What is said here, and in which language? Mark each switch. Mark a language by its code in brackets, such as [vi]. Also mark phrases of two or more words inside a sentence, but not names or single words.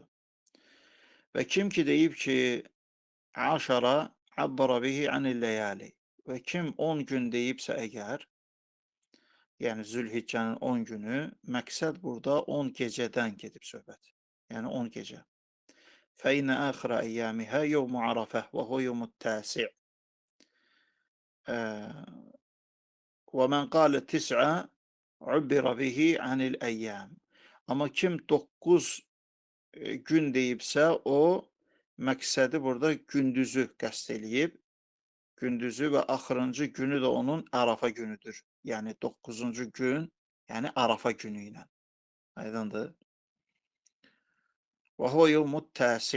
[az] Və kim ki deyib ki, [ar] عشرا عبر به عن الليالي [az] və kim 10 gün deyibsə əgər, yəni Zülhiccənin 10 günü, məqsəd burada 10 gecədən gedib söhbət. Yəni 10 gecə. [ar] فإن آخر أيامها يوم عرفة وهو يوم التاسع'. وَمَنْ قَالَ تِسْعَ عُبِّرَ بِهِ عَنِ الْاَيَّامِ. [az] Ama kim 9 gün deyibsə, o məqsədi burada gündüzü qəsd eləyib. Gündüzü və axırıncı günü də onun Arafa günüdür. Yəni 9-cu gün, yəni Arafa günü ilə. [ar] Aydındır? وهو يوم التاسع'.